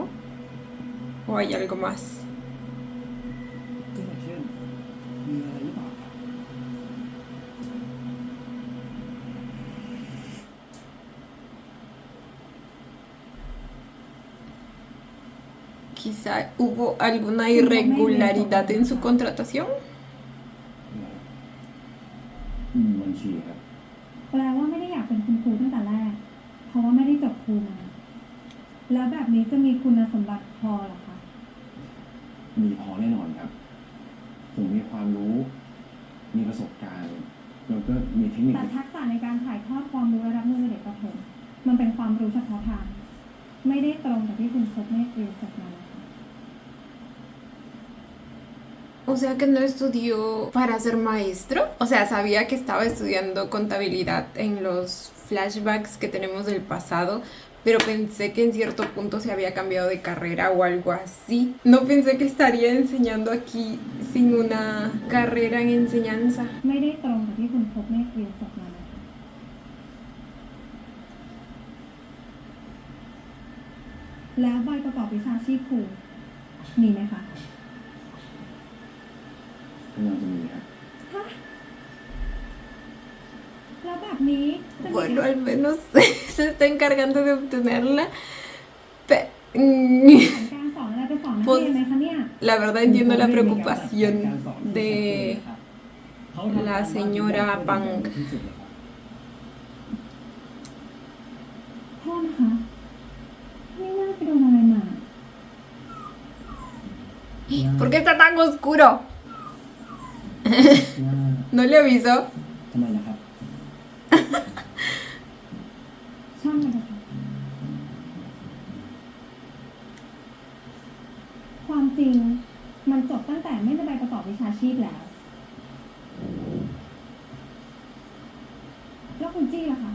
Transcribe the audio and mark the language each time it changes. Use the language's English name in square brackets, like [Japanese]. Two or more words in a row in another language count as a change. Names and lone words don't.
[Spanish] ¿O hay algo más? [Thai] ก็อย่างเช่นมีอะไรหรือเปล่าครับ [Spanish] Quizá hubo alguna irregularidad en su contratación. [Thai] บัญชีครับ แปลว่าไม่ได้อยากเป็นคุณครูตั้งแต่แรก เพราะว่าไม่ได้จบครูมา แล้วแบบนี้จะมีคุณสมบัติพอเหรอคะ มีพอแน่นอนครับ ผมมีความรู้ มีประสบการณ์ แล้วก็มีเทคนิค แต่ทักษะในการถ่ายทอดความรู้ระดับมือเด็กประถมมันเป็นความรู้เฉพาะทาง ไม่ได้ตรงกับที่คุณพบเมฆเรียนจบมานะคะ [Spanish] O sea que no estudió para ser maestro. O sea, sabía que estaba estudiando contabilidad en los flashbacks que tenemos del pasado, pero pensé que en cierto punto se había cambiado de carrera o algo así. No pensé que estaría enseñando aquí sin una carrera en enseñanza. [Thai] ไม่ได้ตรงกับที่คุณพบเมฆเรียนจบมานะคะแล้วใบประกอบวิชาชีพครูมีไหมคะ กำลังจะมีครับ นี้ [Spanish] Bueno, al menos se está encargando de obtenerla. [Thai] แผนการสอนอะไรไปสอนนัก [Spanish] Pues [Thai] เรียนไหมคะเนี่ย [Spanish] la verdad entiendo la preocupación de [Thai] เขาทำ [Spanish] la [Thai] การบ้าน [Spanish] señora [Thai] ที่ [Spanish] Pang. [Thai] ที่สุดเลยครับ โทษนะคะ ไม่น่าไปโดนอะไรมา [Spanish] ¿Por qué está tan oscuro? [Thai] น่า [Spanish] ¿No le avisó? [Thai] ทำไมล่ะครับ ช่างมันเถอะค่ะความจริงมันจบตั้งแต่ไม่ได้ใบประกอบวิชาชีพแล้ว แล้วคุณจี้ล่ะคะ